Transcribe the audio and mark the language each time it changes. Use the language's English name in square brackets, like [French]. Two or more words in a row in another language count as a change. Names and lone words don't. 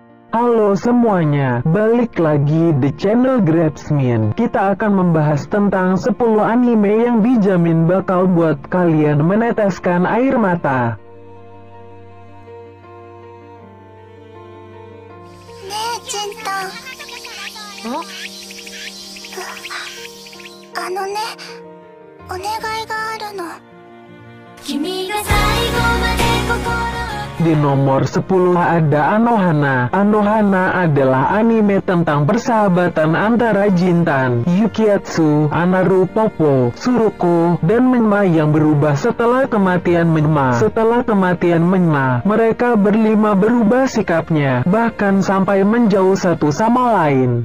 [Indonesian] Halo semuanya, balik lagi di channel Grabsmin. Kita akan membahas tentang 10 anime yang dijamin bakal buat kalian meneteskan air mata. Cinta. [Japanese] Oh? お願いがあるの。君が最後まで心 [Indonesian] Di nomor 10 ada Anohana. Anohana adalah anime tentang persahabatan antara Jintan, Yukiatsu, Anaru Popo, Suruko, dan Menma yang berubah setelah kematian Menma. Setelah kematian Menma, mereka berlima berubah sikapnya, bahkan sampai menjauh satu sama lain.